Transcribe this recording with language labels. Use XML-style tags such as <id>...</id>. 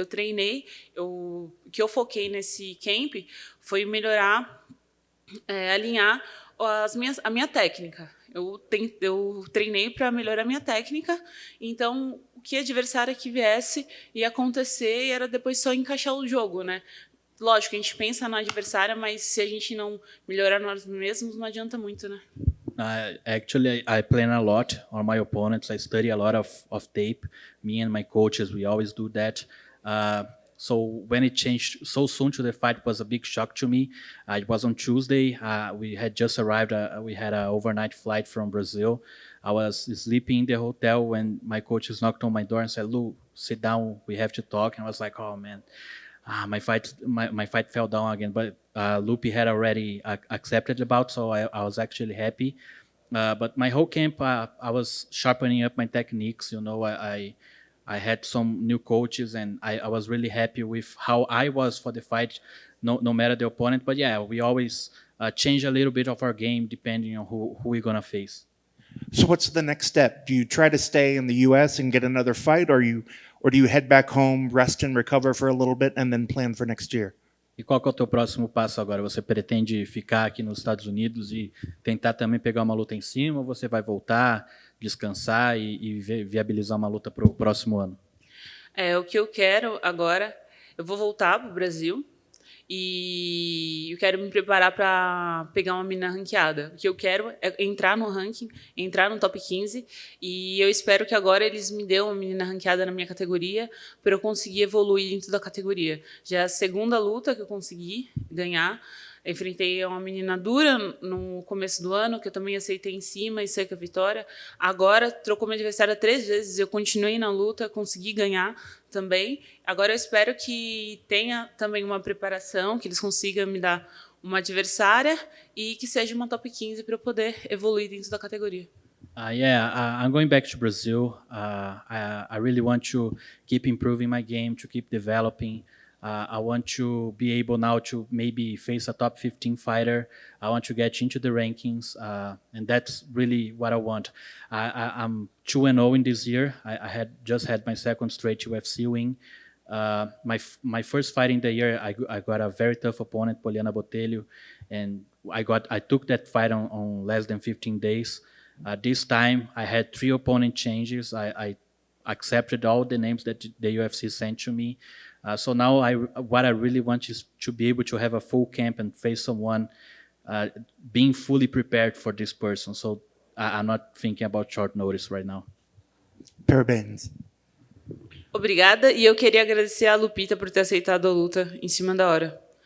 <pt>Eu treinei, o que eu foquei nesse camp foi melhorar, alinhar a minha técnica. Eu treinei para melhorar a minha técnica, então o que adversário que viesse ia acontecer e era depois só encaixar o jogo, né? Lógico, a gente pensa na adversária, mas se a gente não melhorar nós mesmos, não adianta muito, né?</pt> <en>Actually, I plan a lot on my opponents. I study a lot of tape. Me and my coaches, we always do that. So when it changed so soon to the fight, it was a big shock to me. It was on Tuesday. We had just arrived. We had an overnight flight from Brazil. I was sleeping in the hotel when my coaches knocked on my door and said, "Lu, sit down. We have to talk." And I was like, "Oh man." My fight fell down again, but Loopy had already accepted the bout, so I was actually happy. But my whole camp, I was sharpening up my techniques. You know, I had some new coaches, and I was really happy with how I was for the fight, no matter the opponent. But yeah, we always change a little bit of our game depending on who we're gonna face. So what's the next step? Do you try to stay in the U.S. and get another fight, or do you head back home, rest and recover for a little bit, and then plan for next year?</en> <pt>E qual que é o teu próximo passo agora? Você pretende ficar aqui nos Estados Unidos e tentar também pegar uma luta em cima, ou você vai voltar, descansar e viabilizar uma luta para o próximo ano? O que eu quero agora, eu vou voltar para o Brasil e eu quero me preparar para pegar uma menina ranqueada. O que eu quero é entrar no ranking, entrar no top 15, e eu espero que agora eles me dêem uma menina ranqueada na minha categoria para eu conseguir evoluir dentro da categoria. Já é a segunda luta que eu consegui ganhar. Enfrentei uma menina dura no começo do ano, que eu também aceitei em cima e sei que a vitória. Agora, trocou minha adversária 3 vezes, eu continuei na luta, consegui ganhar também. Agora eu espero que tenha também uma preparação, que eles consigam me dar uma adversária e que seja uma top 15 para eu poder evoluir dentro da categoria.</pt> <en>I'm going back to Brazil. I really want to keep improving my game, to keep developing. I want to be able now to maybe face a top 15 fighter. I want to get into the rankings, and that's really what I want. I'm 2-0 in this year. I had just had my second straight UFC win. My first fight in the year, I got a very tough opponent, Luana Botelho, and I took that fight on less than 15 days. This time, I had 3 opponent changes. I accepted all the names that the UFC sent to me. So now what I really want is to be able to have a full camp and face someone being fully prepared for this person. So I'm not thinking about short notice right now.</en> <pt>Parabéns. Obrigada, e eu queria agradecer a Lupita por ter aceitado a luta em cima da hora.</pt>